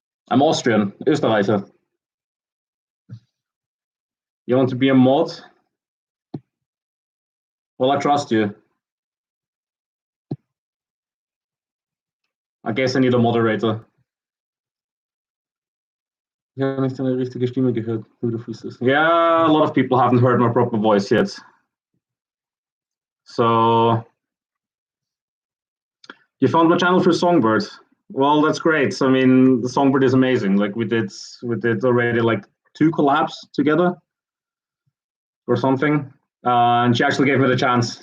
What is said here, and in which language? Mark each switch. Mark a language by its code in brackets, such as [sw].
[en] I'm Austrian, Österreicher. You want to be a mod? Well, I trust you. I guess I need a moderator. [de] Ja, nicht eine richtige Stimme gehört. [en] Yeah, a lot of people haven't heard my proper voice yet. So you found my channel through Songbird. Well, that's great. So, I mean, the Songbird is amazing. Like we did already like 2 collabs together or something, and she actually gave me the chance.